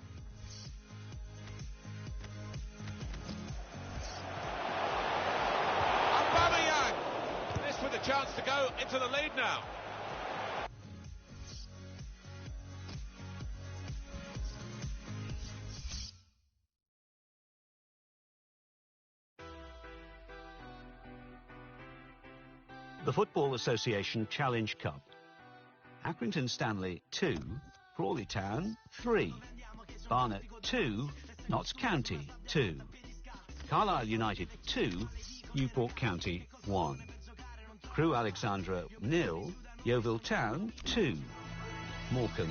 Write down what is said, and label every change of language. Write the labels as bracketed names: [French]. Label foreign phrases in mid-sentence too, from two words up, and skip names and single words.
[English] This with a chance to go into the lead now. The Football Association Challenge Cup. Accrington Stanley 2, Crawley Town 3, Barnet 2, Notts County 2, Carlisle United 2, Newport County 1, Crewe Alexandra 0, Yeovil Town 2, Morecambe